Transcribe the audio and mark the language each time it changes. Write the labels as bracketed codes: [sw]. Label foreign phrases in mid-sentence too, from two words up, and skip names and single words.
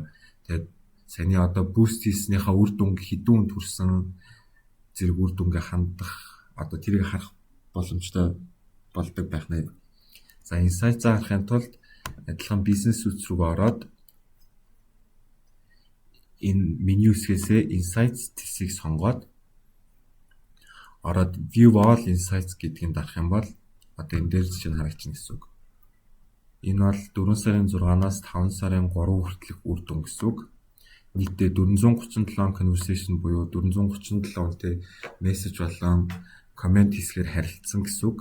[mn] Тэгээд саяны одоо boost хийснийхаа үр дүнг хэдэн хүнд хүрсэн зэрэг үр дүнгээ хандах одоо тэрийг харах боломжтой болдог байх нэ. За insight заахын тулд адилхан бизнес үз рүү ороод энэ меню хэсгээс insights тэсийг сонгоод ороод [en] view all insights [mn] гэдгийг дарах юм бол одоо энэ дээр жишээ нь харагдчихна гэсэн үг. Энэ бол 4 сарын 6-наас 5 сарын 3 хүртэлх үр дүн гэсэн үг. Нийтдээ 437 conversation буюу 437 үнэтэй мессеж болон комент хэсгээр харилцсан гэсэн үг.